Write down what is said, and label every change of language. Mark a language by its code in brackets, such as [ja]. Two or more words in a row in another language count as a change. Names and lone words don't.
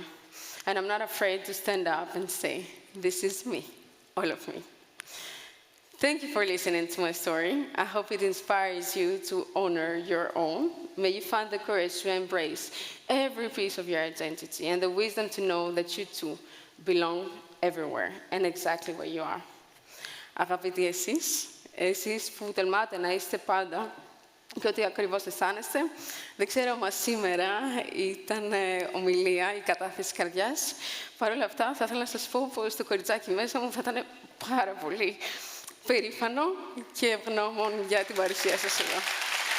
[en] And I'm not afraid to stand up and say, this is me, all of me. Thank you for listening to my story. I hope it inspires you to honor your own. May you find the courage to embrace every piece of your identity and the wisdom to know that you too belong everywhere and exactly where you are. [el] Αγαπητοί εσείς που τολμάτε να είστε πάντα και ό,τι ακριβώς αισθάνεστε, δεν ξέρω αν σήμερα ήταν ομιλία ή κατάθεση καρδιάς. Παρ' όλα αυτά, θα ήθελα να σας πω πως το κοριτσάκι μέσα μου θα ήταν πάρα πολύ περήφανο και ευγνώμων για την παρουσία σας εδώ.